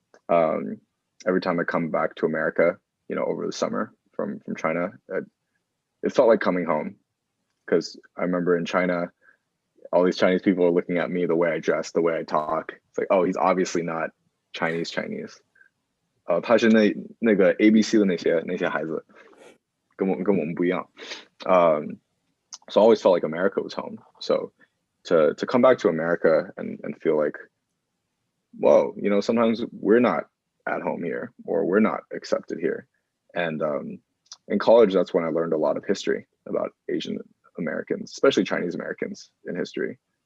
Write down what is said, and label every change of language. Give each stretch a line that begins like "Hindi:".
English: Every time I come back to America, you know, over the summer from China, it felt like coming home, because I remember in China, all these Chinese people are looking at me, the way I dress, the way I talk. It's like, oh, he's obviously not Chinese.
Chinese: 他是那个 ABC 的那些孩子，跟我们不一样。
English: So I always felt like America was home. So to come back to America and feel like, whoa, you know, sometimes we're not at home here, or we're not accepted here. And in college, that's when I learned a lot of history about Asian Americans, especially Chinese Americans in history.